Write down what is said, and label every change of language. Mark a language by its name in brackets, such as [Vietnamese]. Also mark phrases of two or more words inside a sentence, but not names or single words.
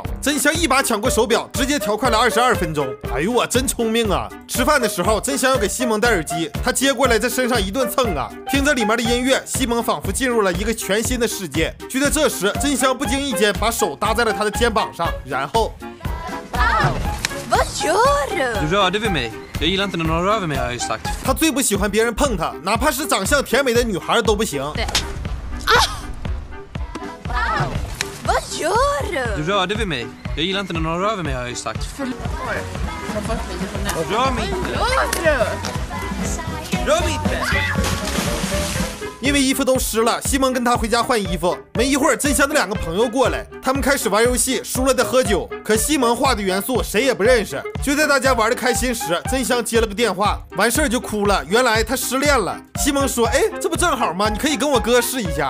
[Chinese] 真香一把抢过手表，直接调快了22分钟。哎呦我真聪明啊！吃饭的时候真香要给西蒙戴耳机，他接过来在身上一顿蹭啊，听着里面的音乐，西蒙仿佛进入了一个全新的世界。就在这时，真香不经意间把手搭在了他的肩膀上，然后 [Swedish] Vad gör du? Du rörde vid mig. Jag gillar inte när någon rör vid mig, har jag ju sagt. [Chinese] 他最不喜欢别人碰他，哪怕是长相甜美的女孩都不行。 [Swedish] Vad gör du? Du rörde vid mig. Jag gillar inte när någon rör vid mig, har jag ju sagt. Rör mig inte. Rör mig inte. [Chinese] 因为衣服都湿了，西蒙跟他回家换衣服。没一会儿，真香的2个朋友过来，他们开始玩游戏，输了得喝酒。可西蒙画的元素谁也不认识。就在大家玩的开心时，真香接了个电话，完事儿就哭了。原来他失恋了。西蒙说：“哎，这不正好吗？你可以跟我哥试一下。”